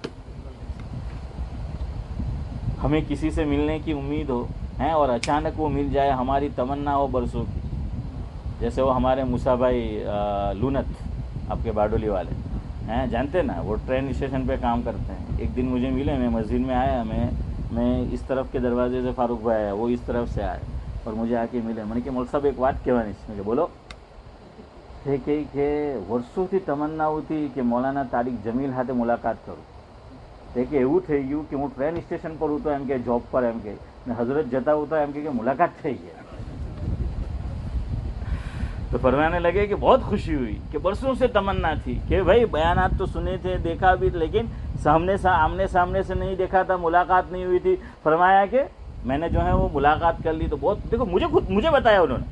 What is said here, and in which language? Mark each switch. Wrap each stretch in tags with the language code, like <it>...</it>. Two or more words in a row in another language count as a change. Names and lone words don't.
<ur>ہمیں کسی سے ملنے کی امید ہو ہیں اور اچانک وہ مل جائے, ہماری تمنا ہو برسوں کی, جیسے وہ ہمارے موسیٰ بھائی لونت آپ کے باڈولی والے ہیں, جانتے نا, وہ ٹرین اسٹیشن پہ کام کرتے ہیں. ایک دن مجھے ملے, میں مسجد میں آیا, میں اس طرف کے دروازے سے فاروق بھائی آیا, وہ اس طرف سے آئے اور مجھے آ کے ملے. میں نے کہا مول صاحب ایک بات کہوانی اس میں, کہ بولو.</ur> <gu>کہ વર્ષો થી તમન્ના હતી કે મૌલાના તારિક જમીલ સાથે મુલાકાત કરું. કે એવું થઈ ગયું કે હું ટ્રેન સ્ટેશન પર હતો એમ કે જોબ પર એમ કે હઝરત જતા હોતા એમ કે મુલાકાત થઈ ગઈ.</gu> <ur>تو فرمانے لگے کہ بہت خوشی ہوئی کہ برسوں سے تمنا تھی کہ بھائی بیانات تو سنے تھے, دیکھا بھی, لیکن آمنے سامنے سے نہیں دیکھا تھا, ملاقات نہیں ہوئی تھی. فرمایا کہ میں نے جو ہے وہ ملاقات کر لی تو بہت, دیکھو مجھے بتایا انہوں نے.</ur>